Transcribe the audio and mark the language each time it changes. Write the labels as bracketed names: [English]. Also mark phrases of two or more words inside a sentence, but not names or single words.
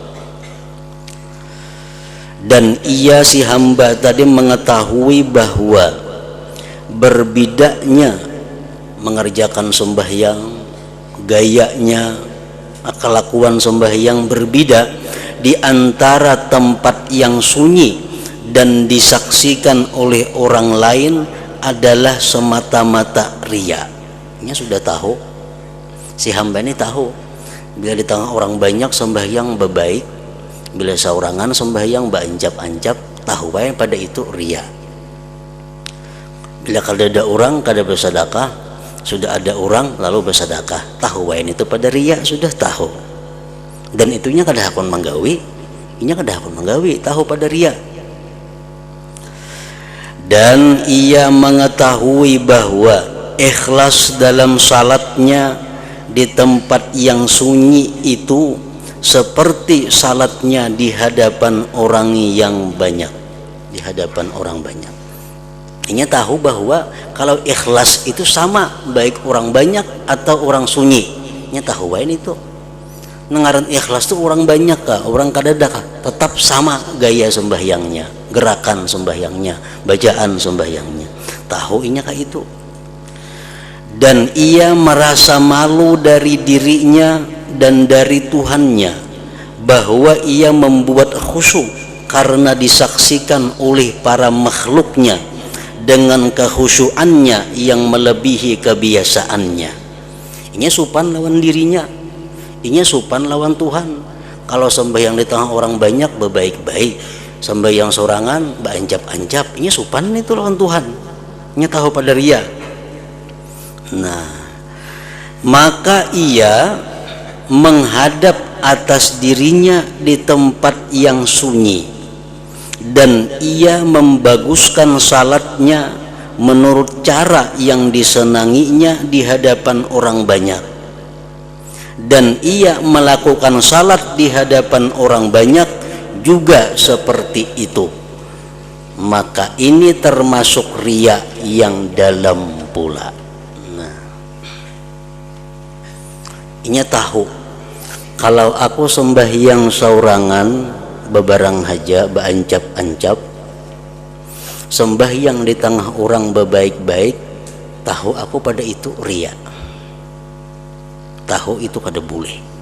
[Indonesian] Dan ia si hamba tadi mengetahui bahwa berbidaknya mengerjakan sembahyang, gayanya, kelakuan sembahyang berbeda di antara tempat yang sunyi dan disaksikan oleh orang lain adalah semata-mata riya. [Banjar] Ini sudah tahu. Si hamba ini tahu bila di tengah orang banyak sembahyang baik, bila seorangan sembahyang ancap-ancap, tahu bae pada itu riya. Bila kada ada orang kada bersedekah, sudah ada orang lalu bersedekah, tahu bae itu pada riya, sudah tahu. Dan itunya kada hakon manggawi, inya kada hakon manggawi, tahu pada riya. [Indonesian] Dan ia mengetahui bahwa ikhlas dalam salatnya di tempat yang sunyi itu seperti salatnya di hadapan orang yang banyak, di hadapan orang banyak. Ini tahu bahwa kalau ikhlas itu sama baik orang banyak atau orang sunyi. [Banjar] nya tahu wae itu ngaran ikhlas tuh orang banyak kah, orang kadada kah, tetap sama gaya sembahyangnya, gerakan sembahyangnya, bacaan sembahyangnya, tahu inya kah itu. [Indonesian] Dan ia merasa malu dari dirinya dan dari Tuhannya bahwa ia membuat khusyuk karena disaksikan oleh para makhluknya dengan kekhusyuannya yang melebihi kebiasaannya. [Banjar] Inya supan lawan dirinya, inya supan lawan Tuhan. Kalau sembahyang di tengah orang banyak bebaik-baik, sembahyang sorangan beancap-ancap, inya supan itu lawan Tuhan, inya tahu pada ria. [Indonesian] Nah, maka ia menghadap atas dirinya di tempat yang sunyi dan ia membaguskan salatnya menurut cara yang disenanginya di hadapan orang banyak, dan ia melakukan salat di hadapan orang banyak juga seperti itu. Maka ini termasuk riya yang dalam pula. Nah, [Banjar] inya tahu kalau aku sembahyang saurangan bebarang haja beancap-ancap, sembahyang di tengah orang bebaik-baik, tahu aku pada itu riya, tahu itu kada boleh.